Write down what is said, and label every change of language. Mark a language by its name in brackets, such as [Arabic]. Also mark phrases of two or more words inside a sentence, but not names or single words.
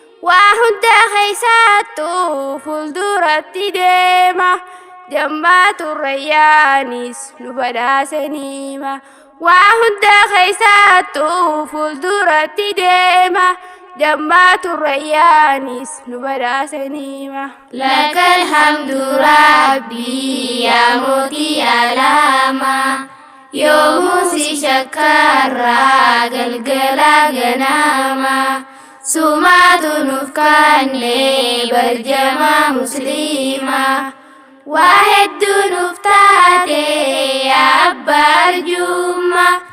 [Oromo] Waa hunda keessattuu fuulduratti deema. Jammaatu Rayyaanis nu badhaase niima. Waa hunda keessattuu fuulduratti deema. Jammaatu Rayyaanis nu badhaase niima. [Arabic] لك الحمد ربي يا موتي ألاما. [Oromo] Yoomuun si shakkarraa galgala ganama. Sumaatu nuuf kannee barjama musliima. Waa hedduu nuuf taate yaa abbaa arjumma.